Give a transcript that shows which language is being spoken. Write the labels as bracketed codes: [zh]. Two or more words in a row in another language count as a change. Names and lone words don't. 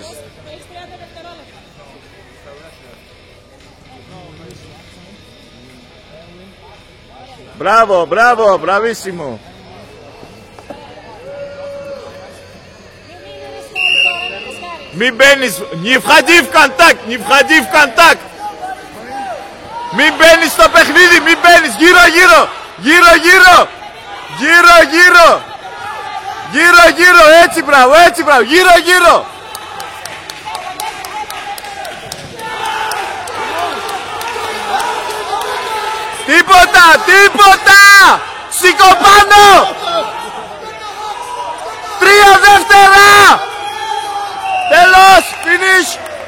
[el] Έχεις 30 δευτερόλεπτα. Μπράβο, μπραβίσιμο. Μην μπαίνεις, [ru] не входи в контакт. [el] Μην μπαίνεις στο παιχνίδι, μην μπαίνεις, γύρω, έτσι μπράβο, γύρω. Τίποτα, σήκω πάνω, 3 δεύτερα, τέλος, finish.